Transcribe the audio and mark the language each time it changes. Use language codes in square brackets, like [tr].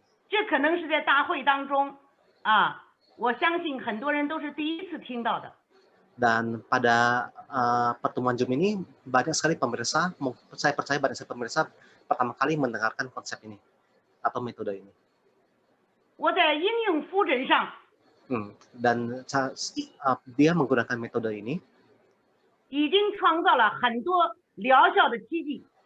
[zh] 这可能是在大会当中我相信很多人都是第一次听到的。 [id] Dan pada pertemuan Zoom ini banyak sekali pemirsa, saya percaya banyak sekali pemirsa pertama kali mendengarkan konsep ini atau metode ini. [zh] 我在应用腹诊上 [id] dan dia menggunakan metode ini [zh] 已经创造了很多疗效的奇迹。